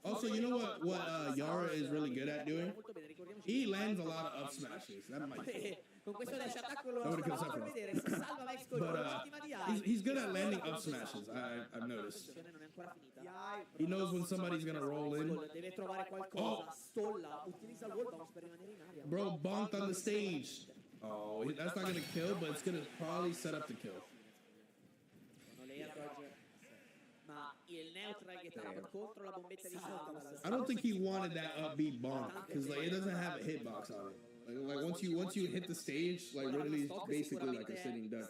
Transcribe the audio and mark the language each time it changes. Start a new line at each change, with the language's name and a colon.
English: Also, you know what Yara is really good at doing? He lands a lot of up smashes. That might.
Italian: Con questo dash attacco lo stavamo per vedere, si salva Mexcol con l'ultima di
English: he's good at landing up smashes. I've noticed.
Italian: non è ancora finita.
English: He knows when somebody's gonna roll in.
Italian: Deve trovare qualcosa, stolla, utilizza il wall bounce per rimanere in aria.
English: Bro, bonked on the stage. Oh, that's not gonna kill, but it's gonna probably set up the kill.
Italian: Ma il neutral get up contro la bombetta di Falco.
English: I don't think he wanted that upbeat bonk because like it doesn't have a hitbox on it. Like once you hit the stage, like Ridley's basically like a sitting duck.